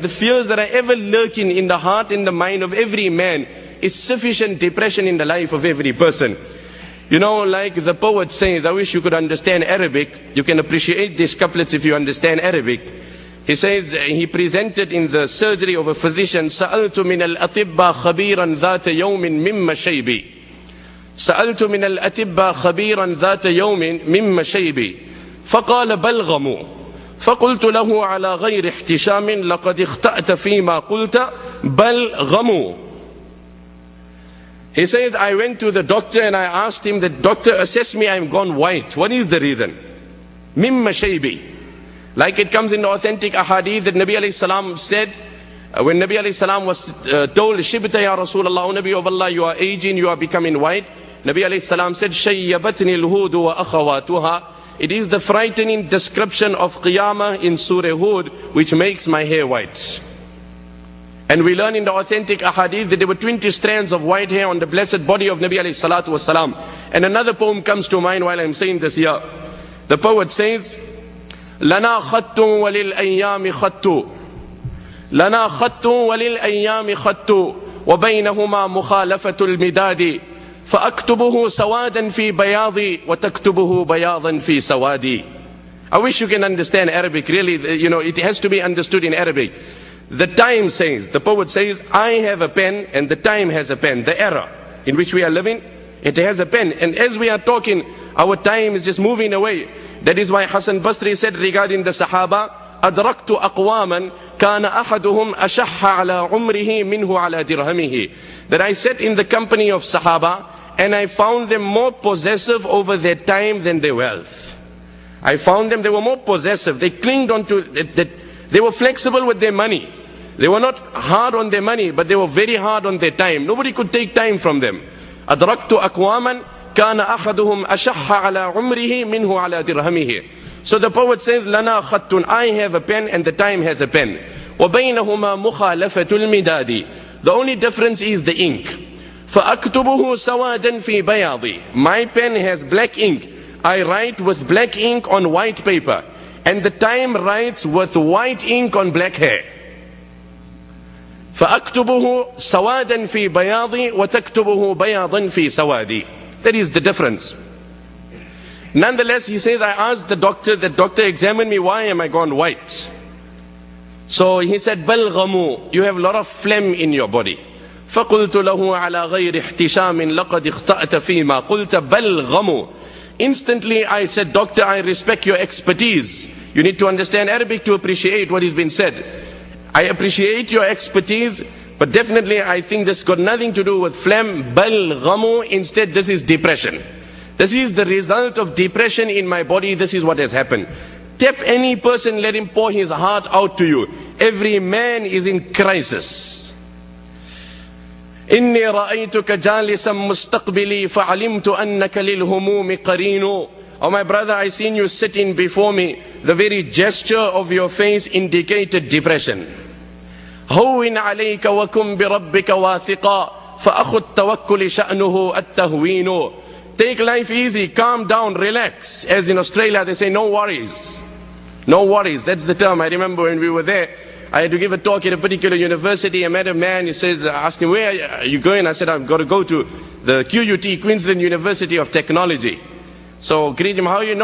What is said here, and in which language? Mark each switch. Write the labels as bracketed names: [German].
[English] The fears that are ever lurking in the heart and the mind of every man is sufficient depression in the life of every person. Like the poet says, I wish you could understand Arabic. You can appreciate these couplets if you understand Arabic. He says, he presented in the surgery of a physician, [Arabic] سألت من الأطباء خبيرا ذات يوم مما شيبي. سألت من الأطباء خبيرا ذات يوم مما شيبي. فقال بلغموا. فقلت له على غير احتشام لقد اختأت فيما قلت بلغموا. [English] He says, I went to the doctor and I asked him, the doctor, assess me, I'm gone white. What is the reason? Mimma shaybi. Like it comes in the authentic ahadith that Nabi alayhi salam said, when Nabi alayhi salam was told, Shibta ya Rasulullah, O Nabi of Allah, you are aging, you are becoming white. Nabi alayhi salam said, [Arabic] Shayyabatni al-hudu wa akhawatuha. [English] It is the frightening description of Qiyamah in Surah Hud, which makes my hair white. And we learn in the authentic ahadith that there were 20 strands of white hair on the blessed body of Nabi alayhi salatu wasalam. And another poem comes to mind while I'm saying this here. The poet says, [Arabic] لَنَا خَطٌّ وَلِلْأَيَّامِ خَطُّ لَنَا خَطٌّ وَلِلْأَيَّامِ خَطُّ وبينهما مخالفة المداد فأكتبه سوادا في بياضي وتكتبه بياضا في سوادي. [English] I wish you can understand Arabic. Really, you know, it has to be understood in Arabic. The time says, the poet says, I have a pen and the time has a pen. The era in which we are living, it has a pen. And as we are talking, our time is just moving away. That is why Hassan Basri said regarding the Sahaba, [Arabic] أدركت أقواما كان أحدهم أشح على عمره منه على درهمه. [English] That I sat in the company of Sahaba and I found them more possessive over their time than their wealth. I found them, they were more possessive. They clinged on to that. They were flexible with their money. They were not hard on their money, but they were very hard on their time. Nobody could take time from them. [Arabic] أدركت أقواما كان أحدهم أشح على عمره منه على درهمه. [English] So the poet says, [Arabic] لنا خط, [English] I have a pen and the time has a pen. [Arabic] وبينهما مخالفة المداد. [English] The only difference is the ink. [Arabic] فأكتبه سوادا في بياضي. [English] My pen has black ink. I write with black ink on white paper. And the time writes with white ink on black hair. [Arabic] فأكتبه سوادا في بياضي وتكتبه بياضا في سوادي. [English] That is the difference. Nonetheless, he says, I asked the doctor examined me, why am I gone white? So he said, [Arabic] بل غمو, [English] you have a lot of phlegm in your body. [Arabic] فقلت له على غير احتشام لقد اخطأت فيما قلت بل غمو. [English] Instantly I said, doctor, I respect your expertise. You need to understand Arabic to appreciate what has been said. I appreciate your expertise, but definitely I think this got nothing to do with phlegm. Bal ghamu, instead this is depression. This is the result of depression in my body. This is what has happened. Tap any person, let him pour his heart out to you. Every man is in crisis. [Arabic] إني رأيتك جالسا مستقبلي فعلمت أنك للهموم قرين. [English] Oh my brother, I seen you sitting before me. The very gesture of your face indicated depression. [Arabic] هون عليك وكن بربك واثقا فأخو التوكل شأنه التهوين. [English] Take life easy, calm down, relax. As in Australia they say, no worries. No worries, that's the term. I remember when we were there, I had to give a talk at a particular university. I met a man, he says, I asked him, where are you going? I said, I've got to go to the QUT, Queensland University of Technology. So greet him, how are you?